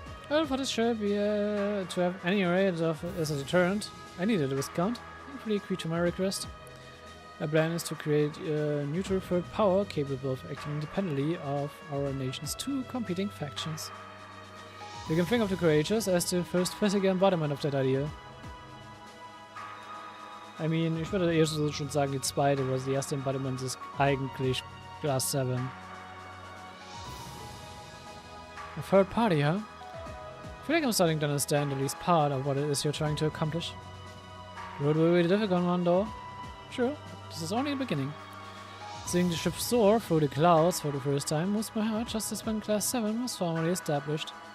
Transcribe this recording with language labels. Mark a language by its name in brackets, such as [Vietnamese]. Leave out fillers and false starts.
[English] Well, for this ship, to have any rate of as a deterrent, I needed a Viscount. Hopefully agree to my request. My plan is to create a neutral third power capable of acting independently of our nation's 2 competing factions. You can think of the Courageous as the first physical embodiment of that idea. [German] I mean, ich würde eher so schon sagen, die zweite, weil das erste Embodiment ist eigentlich Class 7. [English] A third party, huh? I feel like I'm starting to understand at least part of what it is you're trying to accomplish. The road will be a difficult one though. Sure, this is only the beginning. Seeing the ship soar through the clouds for the first time moves my heart just as when Class 7 was formally established.